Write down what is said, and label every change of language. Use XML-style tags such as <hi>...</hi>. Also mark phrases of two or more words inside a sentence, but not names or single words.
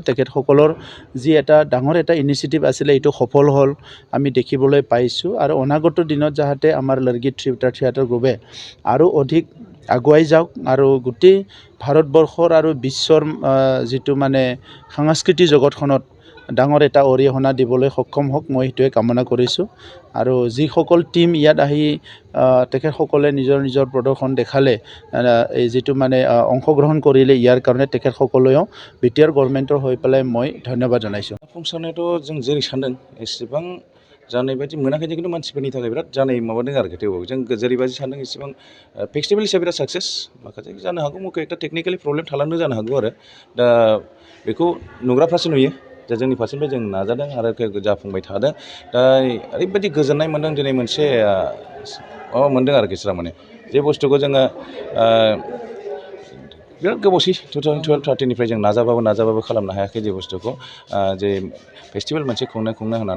<as>তেখেতসকলৰ যি এটা ডাঙৰ এটা ইনিচিয়েটিভ আছিলে এইটো সফল হ'ল আমি দেখিবলৈ পাইছোঁ আৰু অনাগত দিনত যাতে আমাৰ লৰ্গী থিয়েটাৰ গ্ৰুপে আৰু অধিক আগুৱাই যাওক আৰু গোটেই ভাৰতবৰ্ষৰ আৰু বিশ্বৰ যিটো মানে সাংস্কৃতিক জগতখনত ডাঙৰ এটা অৰিহণা দিবলৈ সক্ষম হওক, মই সেইটোৱে কামনা কৰিছোঁ। আৰু যিসকল টীম ইয়াত আহি তেখেতসকলে নিজৰ প্ৰদৰ্শন দেখালে, এই যিটো মানে অংশগ্ৰহণ কৰিলে, ইয়াৰ কাৰণে তেখেতসকলেও বিটিআৰ গভৰ্ণমেণ্টৰ হৈ পেলাই মই ধন্যবাদ জনাইছোঁ।</as> <brx>फुंसारनायाथ' जों जेरै सान्दों एसेबां जानाय बायदि मोनाखै, खिन्थु मानसिफोरनि थाखाय बिराद जानाय माबादों आरो थेवबो जों जेरैबायदि सान्दों एसेबां फेस्टिभेल हिसाबै बिराद साक्सेस। माखासे जानो हागौ एक</brx> <en>technically problem</en> <brx>थालांनो जानो हागौ आरो दा बेखौ नुग्राफ्रासो नुयो। दा जोंनि फारसेनिफ्राय जों नाजादों आरो जाफुंबाय थादों। दा ओरैबायदि गोजोननाय मोन्दों दिनै मोनसे माबा मोन्दों आरोखि सिरा माने जे बुस्थुखौ जोङो बिराद गोबावसै 2012-13निफ्राय जों नाजाबाबो खालामनो हायाखै जे बुस्थुखौ जे फेस्टिभेल मोनसे खुंनो होनानै।</brx>